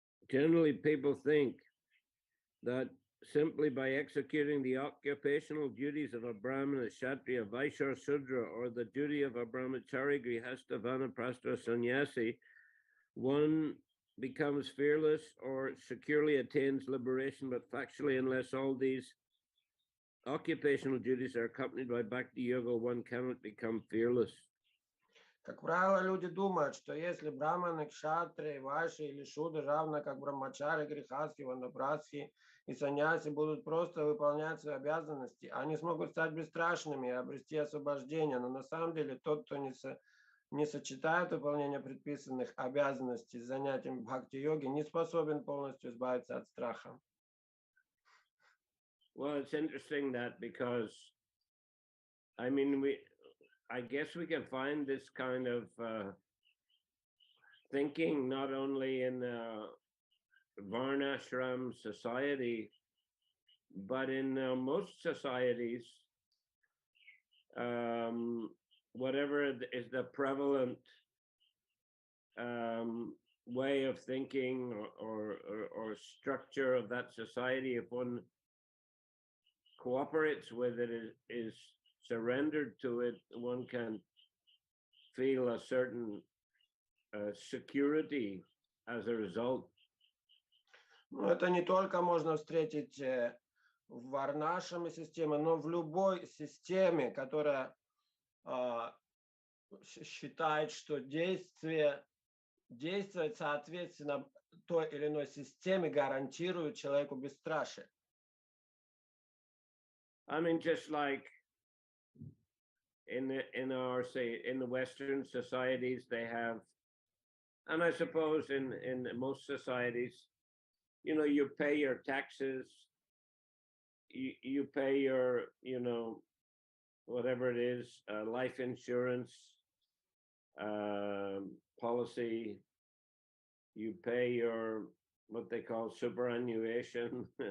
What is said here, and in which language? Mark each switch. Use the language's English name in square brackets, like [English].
[English] Generally, people think that simply by executing the occupational duties of a Brahmana, a Kshatriya, Vaishya, or Sudra, or the duty of a Brahmachari, Grihastha, Vanaprastha, or Sannyasi, one becomes fearless or securely attains liberation, but factually, unless all these occupational duties are accompanied by Bhakti Yoga, one cannot become fearless. [Russian] Как правило, люди думают, что если браманы, кшатри, вайши или шудры, равно как брамачари, грихастхи, ванапрастхи и саньяси, будут просто выполнять свои обязанности, они смогут стать бесстрашными и обрести освобождение. Но на самом деле тот, кто не сочетает выполнение предписанных обязанностей с занятием бхакти-йоги, не способен полностью избавиться от страха. [English] Well, it's interesting that because, I guess we can find this kind of thinking not only in Varnashram society, but in most societies, whatever is the prevalent way of thinking or structure of that society, if one cooperates with it, is surrendered to it, one can feel a certain security as a result. [Russian] Ну, это не только можно встретить в варнашраме системе, но в любой системе, которая считает, что действовать соответственно той или иной системе гарантирует человеку бесстрашие. [English] Just like in the Western societies, they have, and I suppose in most societies, you pay your taxes, you pay your, whatever it is, life insurance policy, you pay your, what they call superannuation.